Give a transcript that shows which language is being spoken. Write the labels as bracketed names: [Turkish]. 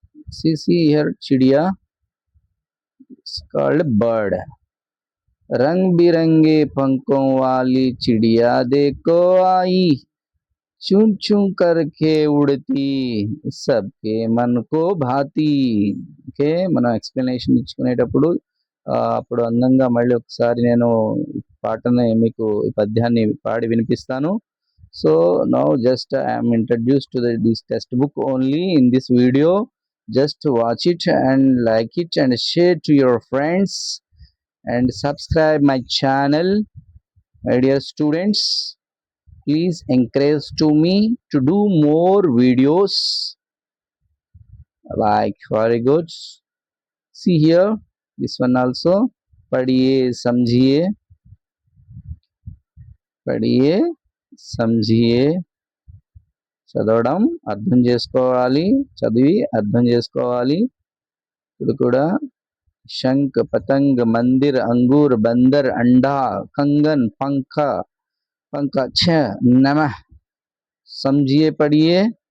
[English] See here, chidiya. It's called bird. [Hindi] रंग बिरंगे पंखों वाली चिड़िया देखो आई, चूं चूं करके उड़ती, सबके मन को భాతి. [Telugu] ఓకే, మనం ఎక్స్ప్లెనేషన్ ఇచ్చుకునేటప్పుడు అప్పుడు అందంగా మళ్ళీ ఒకసారి నేను ఈ పాటని మీకు ఈ పద్యాన్ని పాడి వినిపిస్తాను. [English] So now just I am introduce to this textbook only in this video. Just watch it and like it and share to your friends and subscribe my channel. My dear students, please encourage to me to do more videos like very good. See here, this one also. [Hindi] पढ़िए समझिए, పడియే సమझिए, [Telugu] చదవడం అర్థం చేసుకోవాలి, చదివి అర్థం చేసుకోవాలి. ఇప్పుడు కూడా [Hindi] शंख पतंग मंदिर अंगूर बंदर अंडा कंगन पंखा पंखा छ नमः, समझिए पढ़िए.